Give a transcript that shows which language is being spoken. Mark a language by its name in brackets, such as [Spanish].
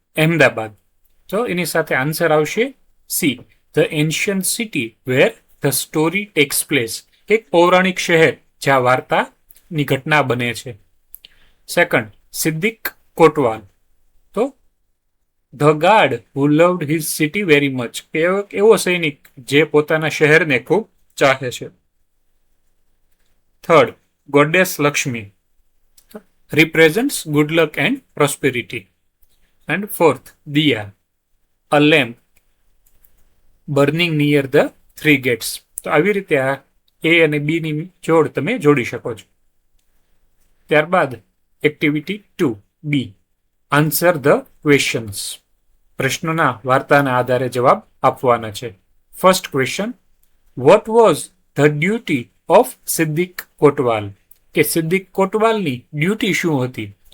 [Gujarati] અહેમદાબાદ, તો એની સાથે આન્સર આવશે C, [English] the ancient city where the story takes place, [Gujarati] એક પૌરાણિક શહેર જ્યાં વાર્તાની ઘટના બને છે. 2. સિદ્દિક કોટવાલ, તો [English] the guard who loved his city very much, [Gujarati] એવો સૈનિક જે પોતાના શહેરને ખૂબ ચાહે છે. 3. [English] Goddess Lakshmi, represents good luck and prosperity. And 4th, Diya, a lamp burning near the three gates. [Gujarati] તો આવી રીતે આ એ અને બી ની જોડ તમે જોડી શકો છો. [English] ત્યારબાદ activity 2 B, answer the questions. [Gujarati] પ્રશ્નોના વાર્તાના આધારે જવાબ આપવાના છે. [English] first question, what was the duty of Siddiq Kotwal, [Gujarati] કે સિદ્દિક કોટવાલની ડ્યુટી શું હતી?